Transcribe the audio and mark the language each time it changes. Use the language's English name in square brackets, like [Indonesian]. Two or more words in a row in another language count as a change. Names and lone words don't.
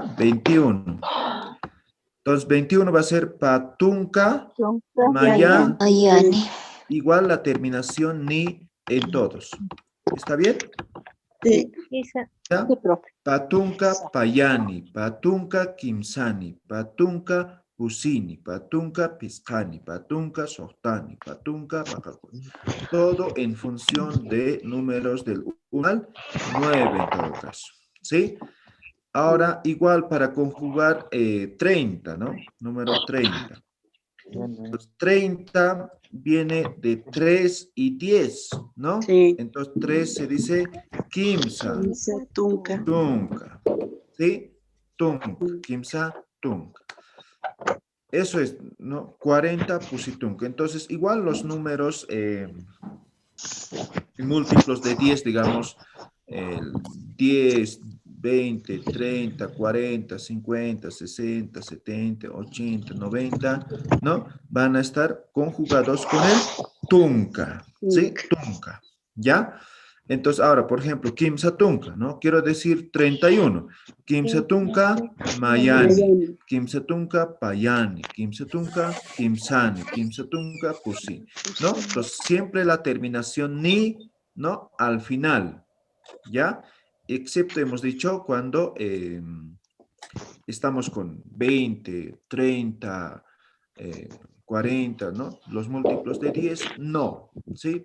[Spanish] 21. Entonces 21 va a ser [Aymara] patunca, maya, Mayani. [Spanish] igual la terminación ni en todos. ¿Está bien? Sí. ¿Ya? [Aymara] Patunca, payani, patunca, kimsani, patunca, pusini, patunca, piscani, patunca, sohtani, patunca, pacacuni. [Spanish] Todo en función de números del 1 al 9 en todo caso. ¿Sí? Ahora, igual para conjugar 30, ¿no? Número 30. Entonces, 30 viene de 3 y 10, ¿no? Sí. Entonces, 3 se dice kimsa, [Aymara] Tunca. [Spanish] tunca. ¿Sí? [Aymara] Tunca, kimsa, tunca. [Spanish] Eso es, ¿no? 40 pusitunca. Entonces, igual los números múltiplos de 10, digamos, el 10, 20, 30, 40, 50, 60, 70, 80, 90, ¿no? Van a estar conjugados con el tunca, ¿sí? Tunca, ¿ya? Entonces, ahora, por ejemplo, [Aymara] kimsa tunca, [Spanish] ¿no? Quiero decir 31. [Aymara] Kimsa tunca, mayani. Kimsa tunca, payani. Kimsa tunca, kimsani. Kimsa tunca, pusini, [Spanish] ¿no? Entonces, siempre la terminación ni, ¿no? Al final, ¿ya? Excepto hemos dicho cuando estamos con 20, 30, 40, ¿no? Los múltiplos de 10, no, ¿sí?